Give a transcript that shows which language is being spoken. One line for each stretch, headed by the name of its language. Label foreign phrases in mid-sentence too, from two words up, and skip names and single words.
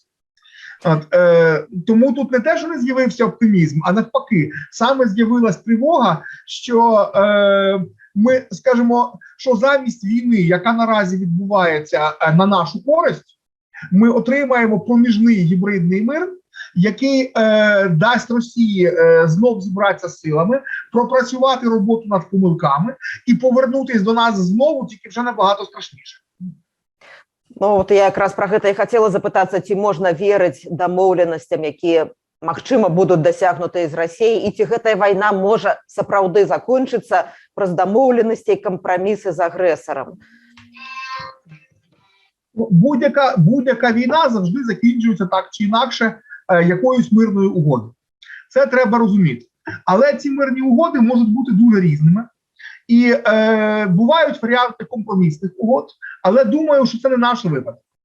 Ukrainian: От, тому тут не те, що не з'явився оптимізм, а навпаки, саме з'явилась тривога, що ми скажемо, що замість війни, яка наразі відбувається на нашу користь, ми отримаємо проміжний гібридний мир, який дасть Росії знов зібратися силами, пропрацювати роботу над помилками і повернутися до нас знову, тільки вже набагато страшніше.
Belarusian: Ну, от я якраз про гэта і хацела запытацца, ці можна верыць дамоўленасцям, якія, магчыма, будуць дасягнутыя з Расіяй, і ці гэтая вайна можа сапраўды закончыцца праз дамоўленасці і кампрамісы з агрэсарам?
Ukrainian: Будь-яка війна завжди закінчується так чи інакше якоюсь мирною угодою. Це треба розуміти. Але ці мирні угоди можуть бути дуже різними. І бувають варіанти компромісних угод, але думаю, що це не наш випадок.